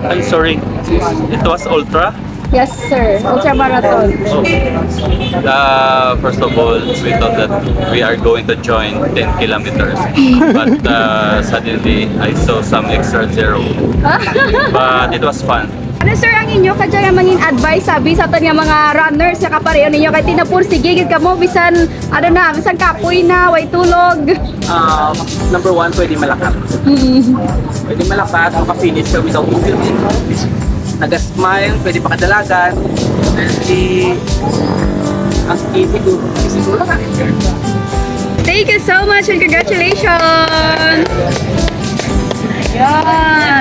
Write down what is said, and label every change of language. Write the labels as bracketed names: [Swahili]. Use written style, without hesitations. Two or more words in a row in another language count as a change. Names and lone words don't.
[English] I'm sorry, it was Ultra. Yes, sir. Ultra Marathon. First of all, we thought that we are going to join 10 kilometers. But suddenly, I saw some extra zero. But it was fun. [Hiligaynon] Ano sir ang inyo kadya nga mangin advice sabi sa aton nga mga runners nga kapareho ninyo kay tinapursige gid kamo bisan bisan kapoy na way tulog. [English] Number one, [Hiligaynon] pwede malakat. Pwede malakat, makafinish ka [English] without moving. [Hiligaynon] Nag-smile, pwede pakadalagan. Ang easy ko lang. [English] Thank you so much and congratulations. Yeah.